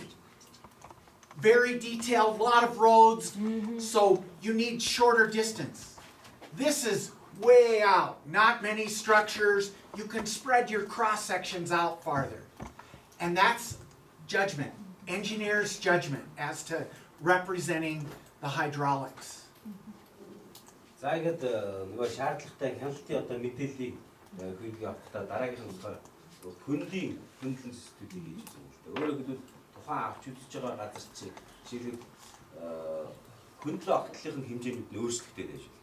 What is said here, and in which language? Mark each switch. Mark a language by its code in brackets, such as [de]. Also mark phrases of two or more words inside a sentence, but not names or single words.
[en] Very detailed, a lot of roads, so you need shorter distance. This is way out, not many structures. You can spread your cross sections out farther. And that's judgment, engineer's judgment as to representing the hydraulics. [mn] За ингээд нөгөө шаардлагатай хяналтын одоо мэдээллийг хүйгээ авахдаа дараагийнх нь болохоор хөндийн хөндлөн студийг хийж байгаа юм л да. Өөрөөр хэлбэл тухайн авч үзэж байгаа газар чинь жишээлбэл хөндлөн огтлын хэмжээнүүд нь өөрчлөлттэй байж байна.